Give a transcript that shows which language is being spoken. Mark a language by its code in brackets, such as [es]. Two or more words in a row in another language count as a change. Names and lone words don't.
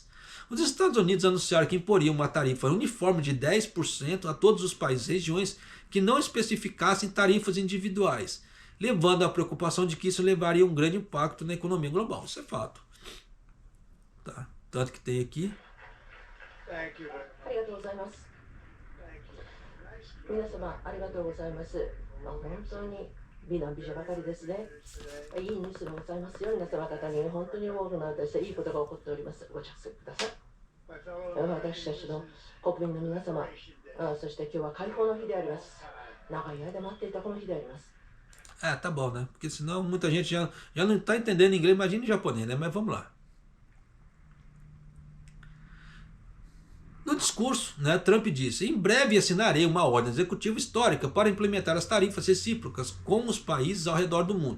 [pt] Os Estados Unidos anunciaram que imporiam uma tarifa uniforme de 10% a todos os países e regiões que não especificassem tarifas individuais, levando à preocupação de que isso levaria um grande impacto na economia global. Isso é fato. Tá? Tanto que tem aqui. [ja] 皆様ありがとうございます。本当に美男美女ばかりですね。いいニュースでございますよ。皆様方に本当に多くの私いいことが起こっております。ご着席ください。私たちの国民の皆様、そして今日は解放の日であります。長い間待っていたこの日であります。 [pt] Tá bom, né? Porque senão muita gente já não tá entendendo inglês, imagina em japonês, né? Mas vamos lá. No discurso, né, Trump disse: em breve assinarei uma ordem executiva histórica para implementar as tarifas recíprocas com os países ao redor do mundo.